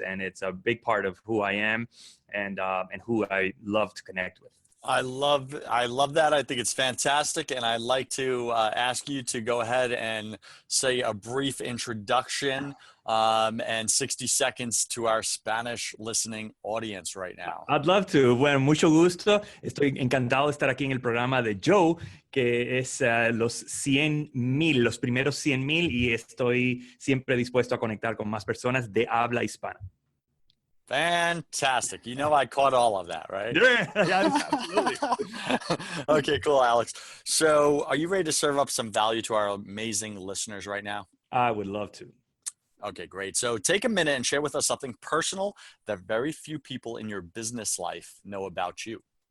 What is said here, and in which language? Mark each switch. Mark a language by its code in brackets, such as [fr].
[en] And it's a big part of who I am and who I love to connect with. I love that. I think it's fantastic. And I'd like to ask you to go ahead and say a brief introduction and 60 seconds to our Spanish listening audience right now. I'd love to. [es] Bueno, mucho gusto. Estoy encantado de estar aquí en el programa de Joe, que es los primeros 100,000, y estoy siempre dispuesto a conectar con más personas de habla hispana. [en] Fantastic. You know, I caught all of that, right? Yeah, absolutely. Okay, cool, Alex. So are you ready to serve up some value to our amazing listeners right now? I would love to. Okay, great. So take a minute and share with us something personal that very few people in your business life know about you.